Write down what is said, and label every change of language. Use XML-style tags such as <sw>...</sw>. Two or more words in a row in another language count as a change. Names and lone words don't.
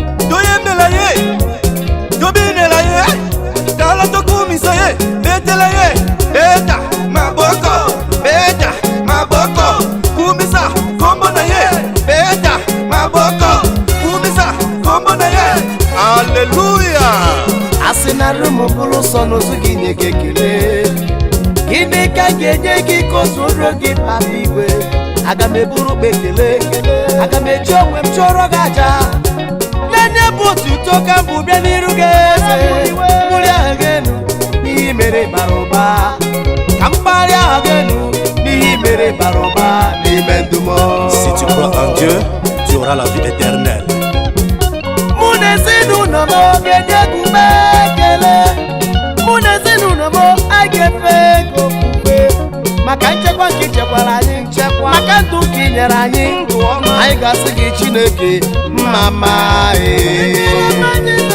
<ln>Toyembela ye, tobinela ye, tala tokumisa ye, betela ye, beta maboko, beta maboko, kumisa kombo na ye, beta maboko, kumisa kombo na ye.</ln> <fr>Alléluia.</fr> <ig>Asị na rụ m bụrụ sọ n'ozu gị nye gị ekele. Gịnị ka m ga-enye gị ka o zuoro gị, papa igwe? Aga m eburu ukpe ekele, aga m eji onwe m chụọrọ gị aja. Naanị bụ otuto ka m bụ bịa n'iru gị, eze. Bulie aha gị enu, n'ihi mere bara ụba. Ka m kpalie aha gị enu, n'ihi mere bara ụba n'ime ndụ m.</ig> <fr>Si tu crois en Dieu, tu auras la vie éternelle.</fr> <ig>Mụ na ezinụlọ m ga-enye gị ume ekele. Mụ na ezinụlọ m a ga-efe gị ofufe. Maka nchekwa nke i chekwara anyị nchekwa. Maka ndụ ka i nyere anyị ndụ ọma. Anyị ga-asị gị Chineke, mma mma, ee.</ig>